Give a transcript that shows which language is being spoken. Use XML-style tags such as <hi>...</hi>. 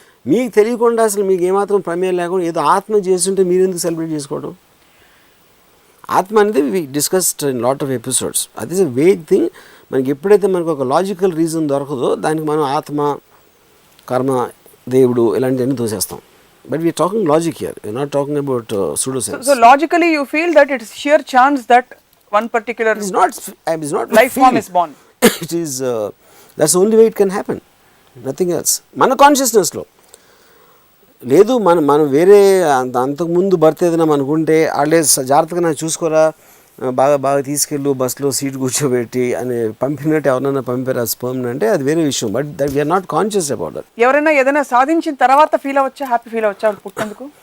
<te>మీకు తెలియకుండా అసలు మీకు ఏమాత్రం ప్రమేయం లేకుండా ఏదో ఆత్మ చేస్తుంటే మీరు ఎందుకు సెలబ్రేట్ చేసుకోవడం? ఆత్మ అనేది</te> <en>We discussed in lot of episodes.</en> <te>అది</te> <en>Is a vague thing.</en> <te>మనకి ఎప్పుడైతే మనకు ఒక లాజికల్ రీజన్ దొరకదో దానికి మనం ఆత్మ, కర్మ, దేవుడు ఇలాంటివన్నీ తోసేస్తాం.</te> <en>But we're talking logic here, we're not talking about pseudoscience. So logically you feel that it is sheer chance that one particular is not life form is born. It is that's the only way it can happen, nothing else.</en> <te>మన కాన్షియస్నెస్లో లేదు. మనం వేరే అంతకుముందు birth ఏదైనా మనకుంటే వాళ్ళే జాగ్రత్తగా నాకు చూసుకోరా, బాగా తీసుకెళ్ళు బస్సులో సీట్ కూర్చోబెట్టి అని పంపినట్టు ఎవరైనా పంపారు ఆ స్పర్మ్ అంటే అది వేరే విషయం.</te> <en>But that we are not conscious about that.</en> <te>ఎవరైనా ఏదైనా సాధించిన తర్వాత ఫీల్ అవ్వచ్చా, హ్యాపీ ఫీల్ అవ్వచ్చా పుట్టినందుకు?</te>